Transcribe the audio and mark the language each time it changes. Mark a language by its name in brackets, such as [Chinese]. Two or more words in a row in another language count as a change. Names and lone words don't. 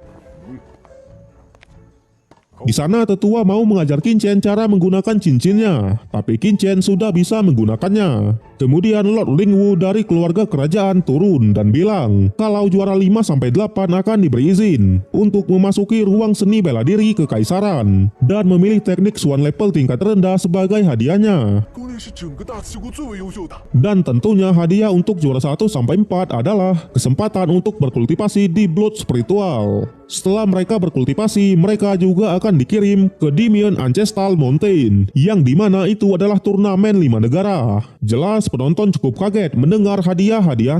[Indonesian] Di sana tetua mau mengajar Qin Chen cara menggunakan cincinnya, tapi Qin Chen sudah bisa menggunakannya. Kemudian Lord Lingwu dari keluarga kerajaan turun dan bilang kalau juara 5-8 akan diberi izin untuk memasuki ruang seni bela diri kekaisaran dan memilih teknik Swan level tingkat rendah sebagai hadiahnya. [Chinese] 宫内是整个大齐国最为优秀的。 [Indonesian] Dan tentunya hadiah untuk juara 1-4 adalah kesempatan untuk berkultivasi di Blood Spiritual. Setelah mereka berkultivasi, mereka juga akan dikirim ke Dimion Ancestral Mountain, yang dimana itu adalah turnamen 5 negara. Jelas penonton cukup kaget mendengar hadiah-hadiahnya.